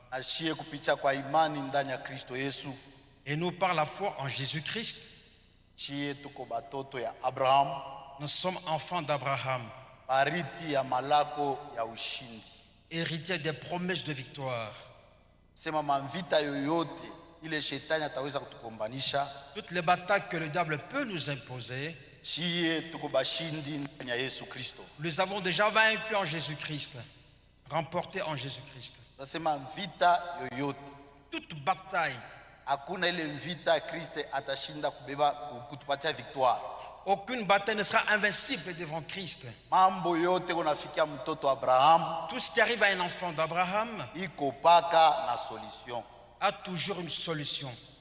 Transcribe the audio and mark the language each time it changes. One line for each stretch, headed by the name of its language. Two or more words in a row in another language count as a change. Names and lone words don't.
French: Et nous, par la foi en Jésus-Christ, nous sommes enfants d'Abraham, héritiers des promesses de victoire. Toutes les batailles que le diable peut nous imposer, nous les avons déjà vaincues en Jésus-Christ. remportée en Jésus-Christ.
Swahili: Nasema vita yoyote,
French: toute bataille,
Swahili: hakuna ile vita Kristo atashinda kubeba kutupatia victoire.
French: Aucune bataille ne sera invincible devant Christ.
Swahili: Mambo yote kunafikia mtoto Abraham,
French: tout ce qui arrive à un enfant d'Abraham
Swahili: iko paka na solution,
French: a toujours une solution.